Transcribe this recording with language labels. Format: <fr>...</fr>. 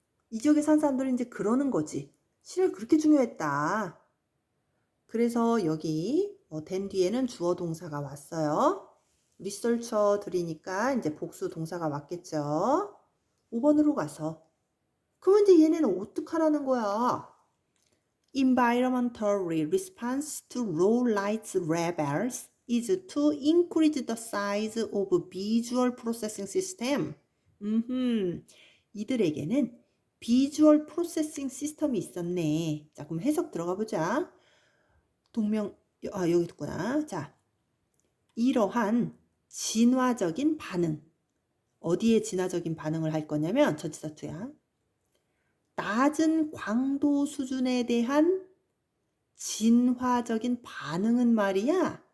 <ko>이 지역에 산 사람들은 이제 그러는 거지. 시력이 그렇게 중요했다. 그래서 여기 된 뒤에는 주어 동사가 왔어요. 리서처들이니까 이제 복수 동사가 왔겠죠. 5번으로 가서 그러면 이제 얘네는 어떡하라는 거야.</ko> <en>Environmental response to low light rebels. is to increase the size of visual processing system.</en> <ko>이들에게는 비주얼 프로세싱 시스템이 있었네. 자, 그럼 해석 들어가 보자. 여기 있구나. 자, 이러한 진화적인 반응. 어디에 진화적인 반응을 할 거냐면 전치사2야. 낮은 광도 수준에 대한 진화적인 반응은 말이야.</ko>